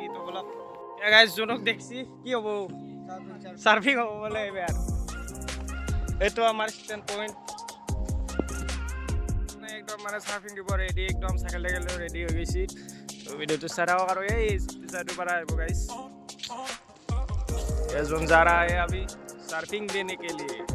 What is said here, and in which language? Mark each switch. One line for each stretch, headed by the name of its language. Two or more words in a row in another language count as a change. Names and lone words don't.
Assamese: তো বলক গাইজ, যোনক দেখছি কি হ'ব, চাৰ্ফিং হ'ব বোলে এইবাৰ। এইটো আমাৰ
English: stand point,
Assamese: মানে একদম মানে চাৰ্ফিং দিব ৰেডি, একদম চাইকেল টাইকেল ৰেডি হৈ গৈছে। তো ভিডিঅ'টো চাই থাকক আৰু এই চাইডৰ পৰা আহিব গাইজ।
Hindi: ये जोन जा रहा है अभी सर्फिंग देने के लिए।